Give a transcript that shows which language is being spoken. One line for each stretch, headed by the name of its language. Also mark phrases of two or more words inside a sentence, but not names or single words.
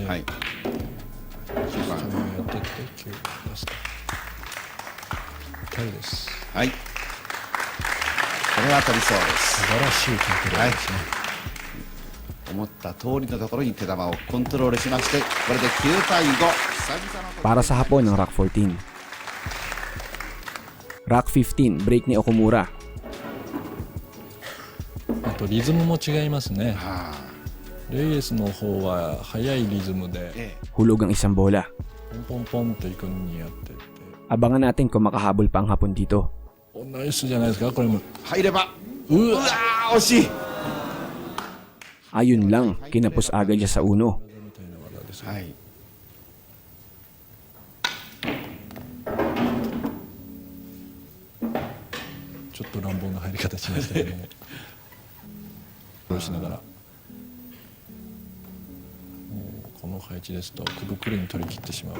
Japanese: はい、10番に当てて9出すと。2人です。はい。これは取りそうです。素晴らしいコントロールですね。思った通りのところに手玉をコントロールしまして、これで9対5。
Filipino: Para sa hapon ng Rack 14. Rack 15, break ni Okumura.
Japanese: あとリズムも違いますね。はあ、レイエスの方は速いリズムで、
Filipino: Hulog ang isang bola.
Japanese: ポンポンポンといくにやってって、
Filipino: Abangan natin kung makahabol pa ang hapon dito.
Japanese: ナイスじゃないですか。これも入れば。うわ惜しい。
Filipino: Ayun lang, kinapos agad siya sa uno.
Japanese: みたいな技です。はい。ちょっと乱暴な入り方しましたけども殺しながらもうこの配置ですとくぐくるに取り切ってしまう。